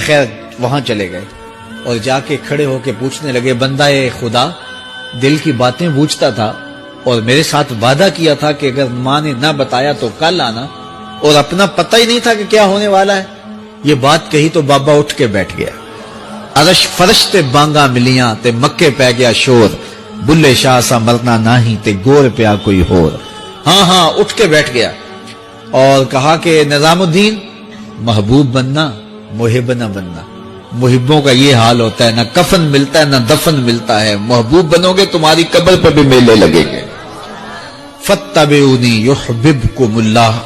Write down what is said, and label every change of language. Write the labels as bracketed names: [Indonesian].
[Urdu] خیر وہاں چلے گئے اور جا کے کھڑے ہو کے پوچھنے لگے بندہ خدا دل کی باتیں بوجھتا تھا اور میرے ساتھ وعدہ کیا تھا کہ اگر ماں نے نہ بتایا تو کل آنا، اور اپنا پتہ ہی نہیں تھا کہ کیا ہونے والا ہے. یہ بات کہی تو بابا اٹھ کے بیٹھ گیا. [Punjabi] عرش فرش تے بانگا ملیاں تے مکے پہ گیا شور، بلے شاہ سا مرنا نہیں تے گور پیا کوئی ہور. [Urdu] ہاں اٹھ کے بیٹھ گیا اور کہا کہ نظام الدین محبوب بننا محب نہ بننا. محبوں کا یہ حال ہوتا ہے، نہ کفن ملتا ہے نہ دفن ملتا ہے. محبوب بنو گے تمہاری قبر پر بھی میلے لگیں گے. [Arabic] فاتبعونی یحببکم اللہ.